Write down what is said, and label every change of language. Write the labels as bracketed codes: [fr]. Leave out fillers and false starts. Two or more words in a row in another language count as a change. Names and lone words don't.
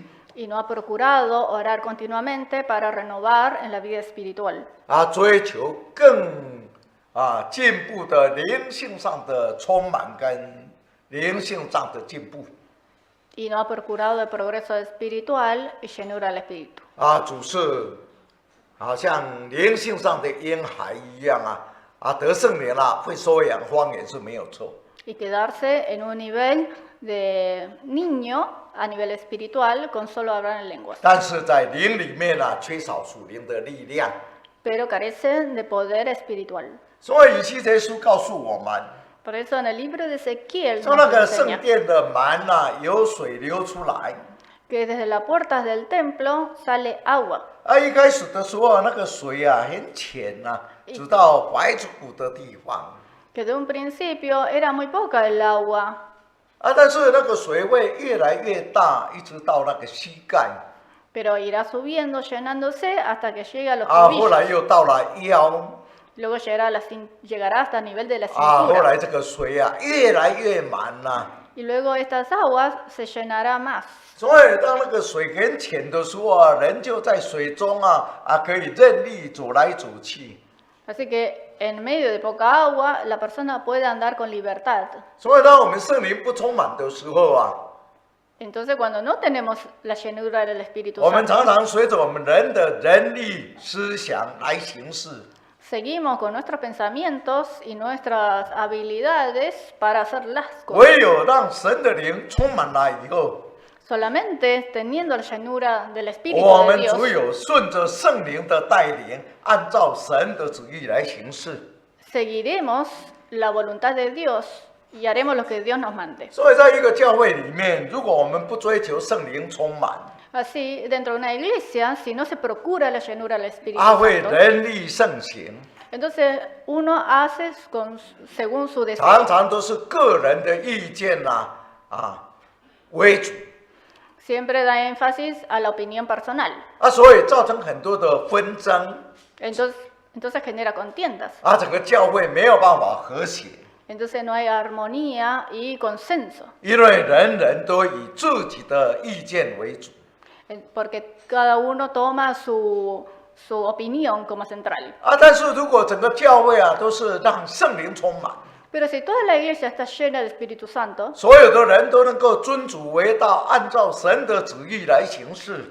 [es] Y no ha procurado orar continuamente para renovar en la vida espiritual. [zh] 追求更进步的灵性上的充满跟灵性上的进步。 [es] Y no ha procurado el progreso espiritual y llenura del espíritu. [zh] 主是好像灵性上的婴孩一样得圣灵会说方言是没有错。 [es] Y quedarse en un nivel de niño a nivel espiritual con solo hablar en lenguas. [zh] 但是在灵里面缺少属灵的力量。 [es] Pero carecen de poder espiritual. [zh] 所以以西结书告诉我们， [es] Por eso en el libro de Ezequiel [zh] 说那 [es] nos [zh] 个圣 [es] enseña [zh] 殿的门有水流出来。 [es] que desde las puertas del templo sale agua. [zh] 一开始的时候那个水很浅直到踝骨的地方。 [es] Que de un principio era muy poca el agua. [zh] 但是那个水会越来越大，一直到那个膝盖。 [es] Pero irá subiendo, llenándose hasta que llegue a los [zh] 后 [es] tobillos. [zh] 来又到了腰。 [es] Luego llegará hasta el nivel de la [zh] 后 [es] cintura. [zh] 来这个水越来越满 [es] Y luego estas aguas se llenará más. [zh] 所以当那个水很浅的时候人就在水中可以任意走来走去。 [es] Así que en medio de poca agua, la persona puede andar con libertad. [zh] 所以当我们圣灵不充满的时候 [es] Entonces, cuando no tenemos la llenura del Espíritu [zh] 我们 [es] Santo, [zh] 常常随着我们人的人力思想来行事。 [es] seguimos con nuestros pensamientos y nuestras habilidades para hacer las [zh] 唯 [es] cosas. [zh] 有让神的灵充满了以后， [es] Solamente teniendo la llenura del Espíritu [zh] 我 [es] de [zh] 们只 [es] Dios, [zh] 有顺着圣灵的带领，按照神的旨意来行事。 [es] seguiremos la voluntad de Dios y haremos lo que Dios nos mande. [zh] 所以，在一个教会里面，如果我们不追求圣灵充满， [es] Así, dentro de una iglesia, si no se procura la llenura del Espíritu [zh] 会 [es] Santo, [zh] 人力盛行， [es] entonces uno hace según su [zh] 常 [es] deseo. [zh] 常都是个人的意见为主 [es] Siempre da énfasis a la opinión personal. [zh] 所以造成很多的纷争 [es] Entonces genera contiendas. [zh] 整个教会没有办法和谐， [es] Entonces no hay armonía y consenso. [zh] 因为人人都以自己的意见为主。 [es] Porque cada uno toma su opinión como central. [zh] 但是如果整个教会都是让圣灵充满， [es] Pero si toda la iglesia está llena del Espíritu Santo, [zh] 所有的人都能够尊主为大，按照神的旨意来行事，